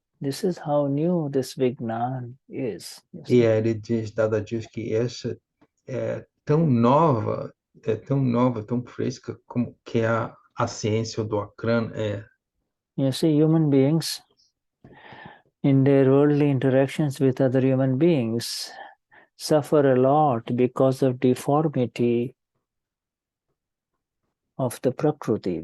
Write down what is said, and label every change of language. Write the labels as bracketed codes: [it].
[en] This is how new this Vignan is. [pt] E ele diz que essa é tão nova, tão fresca como que a ciência do Akram é. [en] You see, human beings, in their worldly interactions with other human beings, suffer a lot because of deformity of the prakruti.